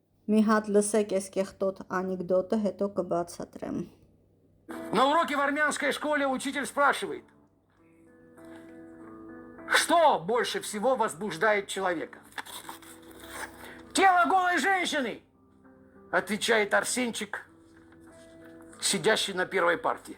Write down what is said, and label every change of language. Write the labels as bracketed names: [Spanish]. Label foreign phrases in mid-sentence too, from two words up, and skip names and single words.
[Armenian] Մի հատ լսեք այս կեղտոտ անեկդոտը, հետո կբացատրեմ։ [Russian] На уроке в армянской школе учитель спрашивает, что больше всего возбуждает человека? Тело голой женщины, отвечает Арсенчик, сидящий на первой партии.